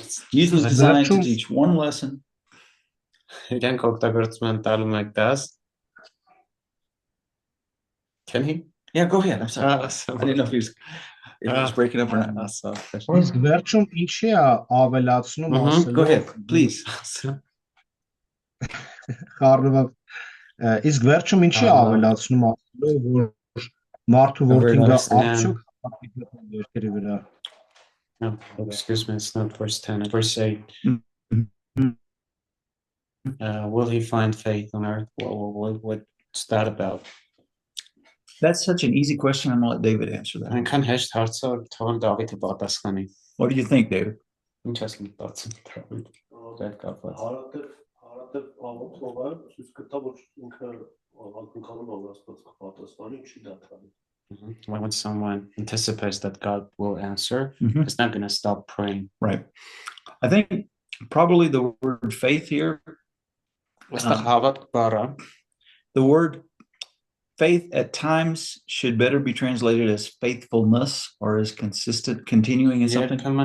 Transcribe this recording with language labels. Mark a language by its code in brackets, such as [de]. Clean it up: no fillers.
[en] Usually designed to teach one lesson. [hy] Իրենք օգտագործում են տալու մեկ դաս։ [en] Can he? Yeah, go ahead. I'm sorry. I didn't know if he was breaking up or not. [hy] Իսկ վերջում ինչի է ավելացնում ասելով։ [en] Go ahead, please. [hy] Խառնված իսկ վերջում ինչի է ավելացնում ասելով որ մարդու որդին գա արդյոք երկրի վրա։ [en] No, excuse me, it's not verse 10, verse 8. Will he find faith on earth? What's that about? That's such an easy question. I'm going to let David answer that. [hy] Այնքան հեշտ հարց է, թողեմ Դավիթը պատասխանի։ [en] What do you think, David? [hy] Ինչ ես մտածում Դավիթ։ Այդ կապված։ Հարատև աղոթողը ցույց կտա որ ինքը ակնկալում է Աստված կպատասխանի, չի դադարի։ [en] When someone anticipates that God will answer, it's not going to stop praying. Right. I think probably the word faith here. The word faith at times should better be translated as faithfulness or as consistent, continuing in something.